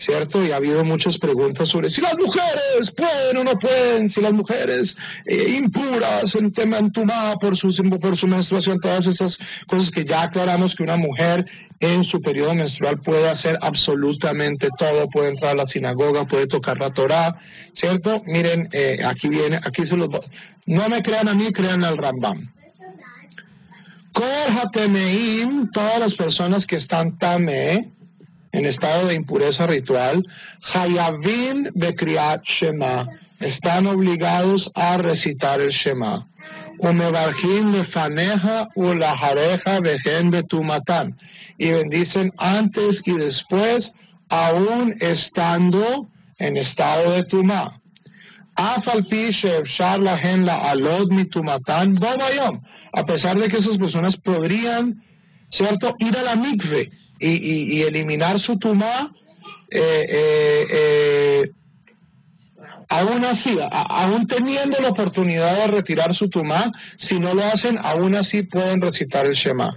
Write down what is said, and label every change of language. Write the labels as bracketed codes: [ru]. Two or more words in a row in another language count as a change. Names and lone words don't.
[es] Y ha habido muchas preguntas sobre si las mujeres pueden o no pueden, si las mujeres impuras en tema en tumá por su menstruación, todas estas cosas que ya aclaramos que una mujer en su periodo menstrual puede hacer absolutamente todo, puede entrar a la sinagoga, puede tocar la Torá, ¿cierto? Miren, aquí se los... No me crean a mí, crean al Rambam. [he] כל הטמאים, [es] todas las personas que están tameh, en estado de impureza ritual, [he] חייבים בקריאת שמע, [es] están obligados a recitar el Shema. [he] ומברכים לפניה ולאחריה וכן בטומאתן, [es] y bendicen antes y después, aún estando en estado de tumá. A pesar de que esas personas podrían, ¿cierto?, ir a la mikve y eliminar su tumá, aún así, aún teniendo la oportunidad de retirar su tumá, si no lo hacen, aún así pueden recitar el Shema.